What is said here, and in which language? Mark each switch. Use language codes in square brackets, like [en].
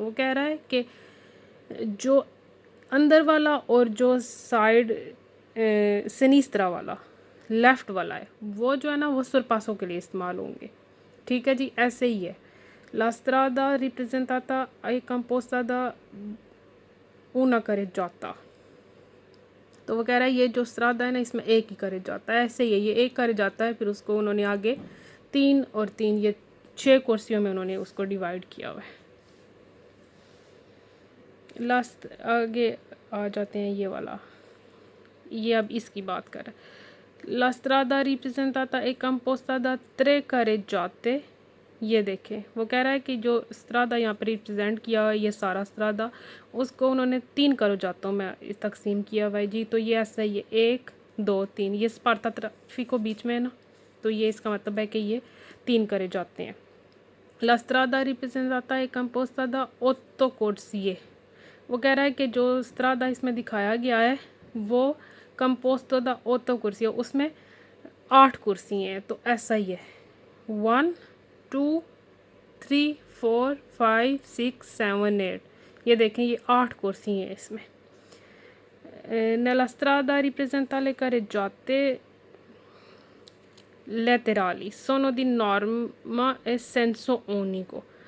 [hi] वो कह रहा है कि जो अंदर वाला और जो साइड सिनिस्त्रा वाला लेफ़्ट वाला है वो जो है ना वो सरपासों के लिए इस्तेमाल होंगे। ठीक है जी, ऐसे ही है। [it] La strada rappresentata è composta da una carreggiata। [hi] तो वो कह रहा है ये जो स्त्रादा है ना इसमें एक ही करे जाता है, ऐसे ही है, ये एक करे जाता है, फिर उसको उन्होंने आगे 3 और 3 ये 6 कुर्सियों में उन्होंने उसको डिवाइड किया हुआ है। लास्ट आगे आ जाते हैं ये वाला, ये अब इसकी बात कर रहा है। [it] La strada rappresentata è composta da 3 carreggiate। [hi] ये देखें, वो कह रहा है कि जो स्त्रादा यहाँ पर रिप्रेजेंट किया हुआ है ये सारा स्त्रादा, उसको उन्होंने 3 carreggiato में तकसीम किया हुआ है जी। तो ये ऐसा ही है 1 2 3, ये स्पार्ता ट्रैफिको बीच में है ना, तो ये इसका मतलब है कि ये 3 carreggiate हैं। [it] La strada rappresentata è composta da 8 corsie। [hi] वो कह रहा है कि जो स्त्रादा इसमें दिखाया गया है वो [it] composto da [hi] 8 कुर्सी, उसमें 8 कुर्सी हैं। तो ऐसा ही है 1 2 3 4 5 6 7 8, ये देखें ये 8 कुर्सी हैं इसमें। [it] Nella strada rappresentata le carreggiate laterali sono di norma e senso unico।